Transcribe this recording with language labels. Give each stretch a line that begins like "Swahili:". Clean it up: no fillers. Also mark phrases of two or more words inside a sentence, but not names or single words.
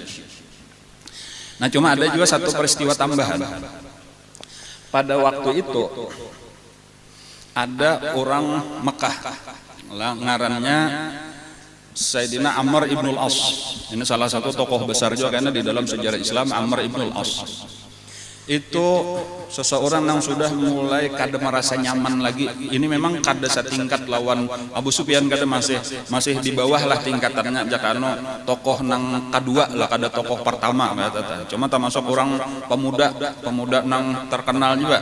Indonesian: Nah cuma ada juga satu peristiwa tambahan. Pada waktu itu ada orang Mekah, ngarannya Sayyidina Amr ibnul As. Ini salah satu tokoh besar juga karena di dalam sejarah Islam. Amr ibnul As itu seseorang yang sudah mulai kada merasa nyaman lagi.
Banjar: Ini memang kada setingkat lawan Abu Sufyan, kada masih di bawah lah tingkatannya. Jakano tokoh nang kedua lah, kada tokoh pertama. Cuma termasuk orang pemuda nang terkenal juga.